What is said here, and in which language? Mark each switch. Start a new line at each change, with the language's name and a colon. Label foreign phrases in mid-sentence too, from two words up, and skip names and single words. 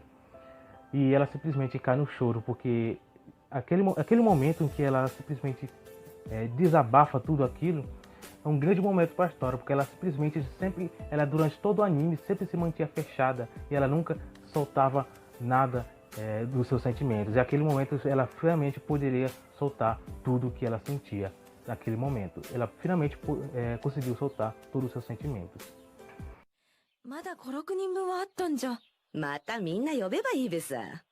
Portuguese: E ela simplesmente cai no choro, porque aquele momento em que ela simplesmente desabafa tudo aquilo, é um grande momento para a história, porque ela simplesmente durante todo o anime, sempre se mantinha fechada e ela nunca soltava nada dos seus sentimentos. E aquele momento ela finalmente poderia soltar tudo o que ela sentia naquele momento. Ela finalmente conseguiu soltar todos os seus sentimentos.
Japanese: まだ5、6人分はあったんじゃ。またみんな呼べばいいべさ。